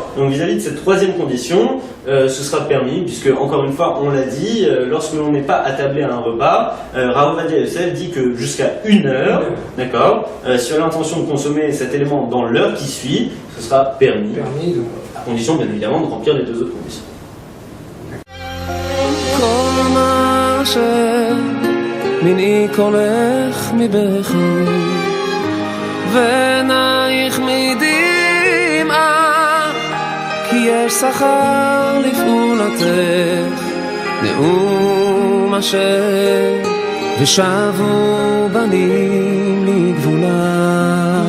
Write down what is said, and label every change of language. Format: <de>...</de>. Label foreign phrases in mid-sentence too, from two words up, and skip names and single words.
<fr>Donc vis-à-vis de cette troisième condition, ce sera permis, puisque encore une fois, on l'a dit, lorsque l'on n'est pas attablé à un repas, Rav Ovadia Yosef dit que jusqu'à 1 heure, d'accord, si on a l'intention de consommer cet élément dans l'heure qui suit, ce sera permis, à condition bien évidemment de remplir les deux autres conditions.</fr> <he>יש שכר לפעולתך, נאום אשר ושבו בנים לגבולה.</he>